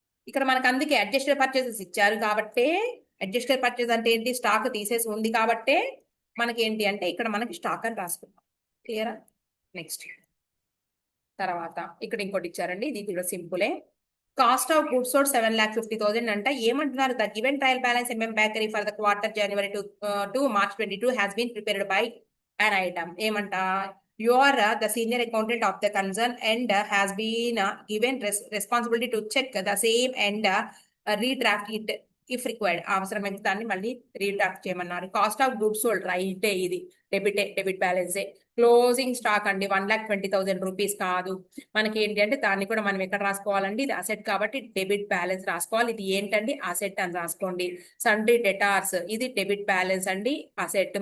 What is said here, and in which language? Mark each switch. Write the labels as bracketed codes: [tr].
[te] ఇక్కడ మనకు అందుకే అడ్జస్టెడ్ పర్చేసెస్ ఇచ్చారు కాబట్టి, అడ్జస్టెడ్ పర్చేస్ అంటే ఏంటి, స్టాక్ తీసేసి ఉంది కాబట్టి మనకి ఏంటి అంటే ఇక్కడ మనకి స్టాక్ అని రాసుకుంటాం. క్లియరా? నెక్స్ట్ తర్వాత ఇక్కడ ఇంకోటి ఇచ్చారండి, ఇది కూడా సింపులే. [en] cost of goods sold 7,50,000 [te] అంట. ఏమంటున్నారు, [en] The given trial balance bakery for the quarter January to March 22 has been prepared by an item. [te] ఏమంట, [en] you are the senior accountant of the concern and has been given responsibility to check the same and redraft it if required. [te] అవసరమైతే దాన్ని మళ్ళీ రీడ్రాఫ్ట్ చేయమన్నారు. Cost of goods sold రైటే, ఇది debit బ్యాలెన్సే. Closing stock అండి 1,20,000 rupees కాదు. మనకి ఏంటి అంటే దాన్ని కూడా మనం ఎక్కడ రాసుకోవాలండి, ఇది అసెట్ కాబట్టి డెబిట్ బ్యాలెన్స్ రాసుకోవాలి. ఇది ఏంటండి, అసెట్ అని రాసుకోండి. సండ్రీ డెటార్స్, ఇది డెబిట్ బ్యాలెన్స్ అండి, అసెట్.